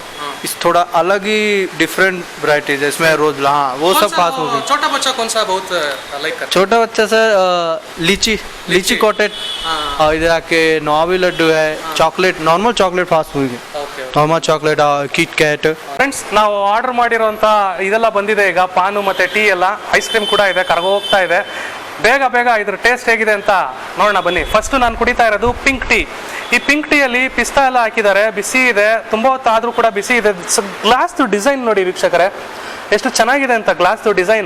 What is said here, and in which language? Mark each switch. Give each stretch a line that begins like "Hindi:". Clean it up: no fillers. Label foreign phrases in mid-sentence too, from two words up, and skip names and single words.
Hindi: इस थोड़ा अलग ही
English: different varieties
Hindi: है इसमें. रोज हाँ वो सब
English: fast moving.
Hindi: छोटा बच्चा कौन सा बहुत लाइक करता छोटा बच्चा सर
English: lychee coated.
Hindi: और इधर आके नोबल लड्डू है,
English: chocolate normal chocolate fast moving
Hindi: है.
Kannada: ಓಕೆ.
English: normal chocolate Kit Kat.
Kannada: ಫ್ರೆಂಡ್ಸ್, ನಾವು ಆರ್ಡರ್ ಮಾಡಿರೋಂಥ ಇದೆಲ್ಲ ಬಂದಿದೆ ಈಗ. ಪಾನು ಮತ್ತು ಟೀ ಎಲ್ಲ,
English: ice cream
Kannada: ಕೂಡ ಇದೆ, ಕರಗೋಗ್ತಾ ಇದೆ. ಬೇಗ ಬೇಗ ಇದ್ರ ಟೇಸ್ಟ್ ಹೇಗಿದೆ ಅಂತ ನೋಡೋಣ ಬನ್ನಿ. ಫಸ್ಟು ನಾನು ಕುಡಿತಾ ಇರೋದು
English: pink tea.
Kannada: ಈ
English: pink tea
Kannada: ಪಿಸ್ತಾ ಎಲ್ಲ ಹಾಕಿದ್ದಾರೆ, ಬಿಸಿ ಇದೆ, ತುಂಬ ಹೊತ್ತಾದರೂ ಕೂಡ ಬಿಸಿ ಇದೆ.
English: glass design
Kannada: ನೋಡಿ ವೀಕ್ಷಕರೇ, ಎಷ್ಟು ಚೆನ್ನಾಗಿದೆ ಅಂತ
English: glass design.